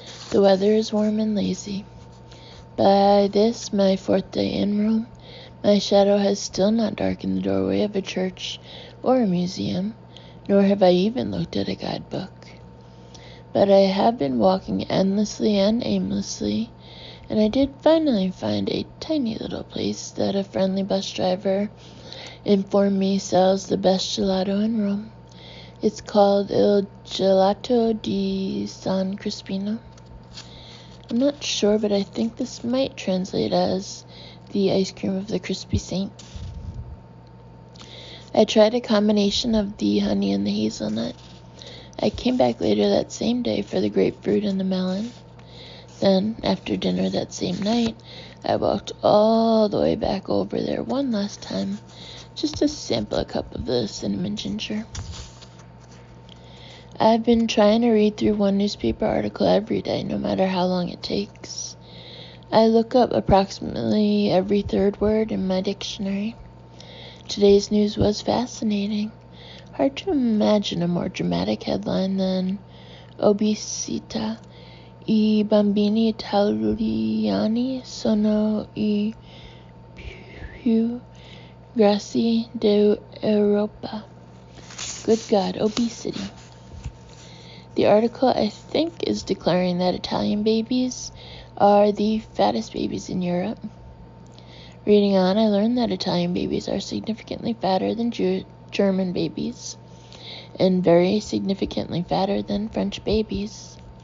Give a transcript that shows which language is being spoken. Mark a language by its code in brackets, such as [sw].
[en] The weather is warm and lazy. By this, my 4th day in Rome, my shadow has still not darkened the doorway of a church or a museum, nor have I even looked at a guidebook. But I have been walking endlessly and aimlessly, and I did finally find a tiny little place that a friendly bus driver informed me sells the best gelato in Rome. It's called Il Gelato di San Crispino. I'm not sure, but I think this might translate as the ice cream of the crispy saint. I tried a combination of the honey and the hazelnut. I came back later that same day for the grapefruit and the melon. Then, after dinner that same night, I walked all the way back over there one last time, just to sample a cup of the cinnamon ginger. I've been trying to read through one newspaper article every day, no matter how long it takes. I look up approximately every third word in my dictionary. Today's news was fascinating. Hard to imagine a more dramatic headline than Obesità. [it] I bambini italiani sono I più grassi d'Europa. [en] Good God, obesity. The article, I think, is declaring that Italian babies are the fattest babies in Europe. Reading on, I learned that Italian babies are significantly fatter than German babies, and very significantly fatter than French babies.